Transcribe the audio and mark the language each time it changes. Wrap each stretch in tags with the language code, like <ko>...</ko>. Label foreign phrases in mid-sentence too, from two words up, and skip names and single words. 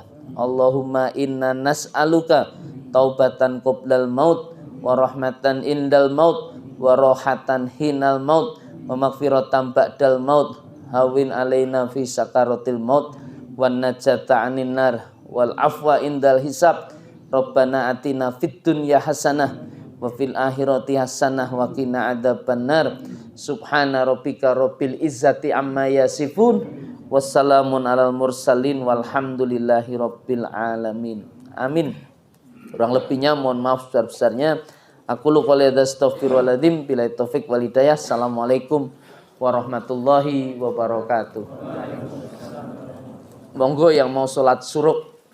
<ar>اللهم إنا نسألك توبة قبل الموت ورحمة عند الموت وراحة حين الموت ومغفرة بعد الموت هون علينا في سكرات الموت والنجاة من النار والعفو عند الحساب. ربنا آتنا في الدنيا حسنة وفي الآخرة حسنة وقنا عذاب النار. سبحان ربك رب العزة عما يصفون وسلام على المرسلين والحمد لله رب العالمين. Amin.</ar> <id>Kurang lebihnya mohon maaf sebesar-besarnya.</id> <ar>أقول قولي أستغفر الله العظيم بالله التوفيق والهداية. السلام عليكم ورحمة الله وبركاته.</ar> <id>Monggo yang mau sholat suruk</id>